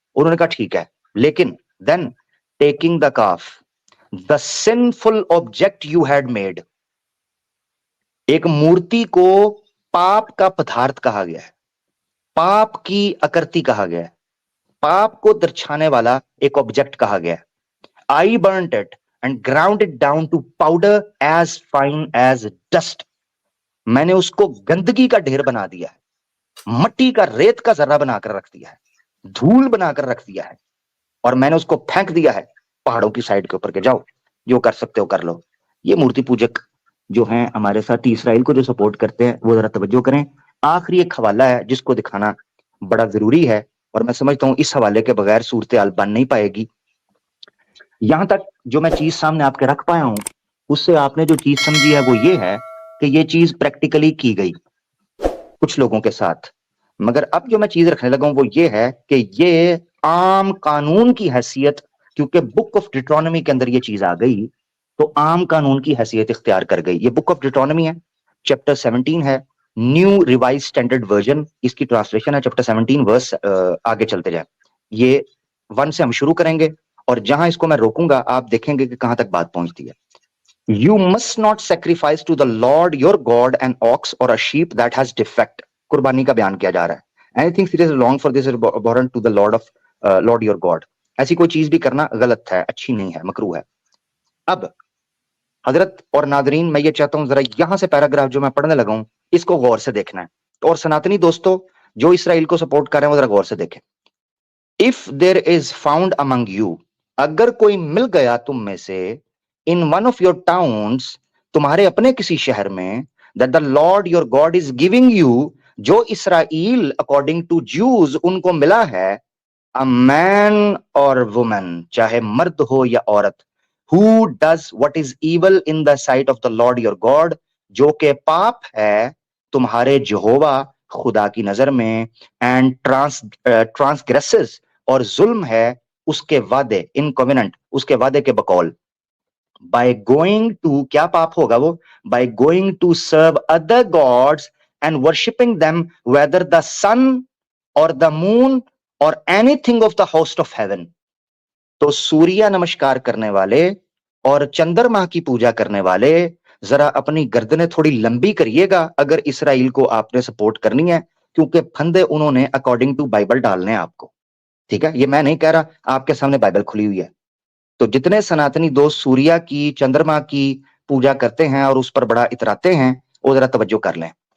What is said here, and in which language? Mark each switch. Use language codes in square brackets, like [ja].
[ur] انہوں نے کہا ٹھیک ہے, لیکن [en] then taking the calf the sinful object you had made, [ur] ایک مورتی کو پاپ کا پدارتھ کہا گیا ہے, پاپ کی اکرتی کہا گیا ہے, پاپ کو درچانے والا ایک آبجیکٹ کہا گیا ہے. [en] I burnt it and ground it down to powder as fine as dust. [ur] میں نے اس کو گندگی کا ڈھیر بنا دیا ہے, مٹی کا ریت کا ذرہ بنا کر رکھ دیا ہے, دھول بنا کر رکھ دیا ہے, اور میں نے اس کو پھینک دیا ہے پہاڑوں کی سائڈ کے اوپر کے جاؤ جو کر سکتے ہو کر لو. یہ مورتی پوجک جو ہیں ہمارے ساتھ اسرائیل کو جو سپورٹ کرتے ہیں وہ ذرا توجہ کریں. آخری ایک حوالہ ہے جس کو دکھانا بڑا ضروری ہے, اور میں سمجھتا ہوں اس حوالے کے بغیر صورتحال بن نہیں پائے گی. یہاں تک جو میں چیز سامنے آپ کے رکھ پایا ہوں, اس سے آپ نے جو چیز سمجھی ہے وہ یہ ہے کہ یہ چیز پریکٹیکلی کی گئی کچھ لوگوں کے ساتھ. مگر اب جو میں چیز رکھنے لگا ہوں وہ یہ ہے کہ یہ عام قانون کی حیثیت, کیونکہ بک آف ڈیٹرانومی کے اندر یہ چیز آ گئی تو عام قانون کی حیثیت اختیار کر گئی. یہ بک آف ڈیٹرانومی ہے, چیپٹر 17 ہے, نیو ریوائز اسٹینڈرڈ ورژن اس کی ٹرانسلیشن ہے, چیپٹر 17 ورس. آگے چلتے جائیں, یہ 1 سے ہم شروع کریں گے, اور جہاں اس کو میں روکوں گا آپ دیکھیں گے کہ کہاں تک بات پہنچتی ہے. [en] You must not sacrifice to the Lord your God an ox or a sheep that has defect. [ur] قربانی کا بیان کیا جا رہا ہے. [en] Anything seriously wrong for this is abhorrent to the Lord your God. [ur] ایسی کوئی چیز بھی کرنا غلط ہے, اچھی نہیں ہے, مکروہ ہے. اب حضرت اور ناظرین, میں یہ چاہتا ہوں ذرا یہاں سے پیراگراف جو میں پڑھنے لگا ہوں اس کو غور سے دیکھنا ہے, اور سناتنی دوستو جو اسرائیل کو سپورٹ کر رہے ہیں وہ ذرا غور سے دیکھیں. [en] If there is found among you, [ur] اگر کوئی مل گیا تم میں سے, [en] in one of your towns, [ur] تمہارے اپنے کسی شہر میں, [en] that the Lord your God is giving you, جو Israel according to Jews [ur] ان کو ملا ہے, [en] a man or woman, [ur] چاہے مرد ہو یا عورت, [en] who does what is evil in the sight of the Lord your God, [ur] جو کہ پاپ ہے تمہارے یہوہ خدا کی نظر میں, [en] and transgresses, [ur] اور ظلم ہے اس کے وعدے, ان کووننٹ, اس کے وعدے کے بقول, [en] by going to, [ur] کیا پاپ ہوگا وہ, [en] by going to serve other gods and worshipping them, whether the sun or the moon or anything of the host of heaven. [ur] تو سوریہ نمسکار کرنے والے اور چندرما کی پوجا کرنے والے ذرا اپنی گردنیں تھوڑی لمبی کریے گا اگر اسرائیل کو آپ نے سپورٹ کرنی ہے, کیونکہ پھندے انہوں نے [en] according to Bible [ur] ڈالنے آپ کو, ٹھیک ہے. یہ میں نہیں کہہ رہا, آپ کے سامنے بائبل کھلی ہوئی ہے. تو جتنے سناتنی دوست سوریہ کی, چندرما کی پوجا کرتے ہیں اور اس پر بڑا اتراتے ہیں, وہ ذرا توجہ کر لیں.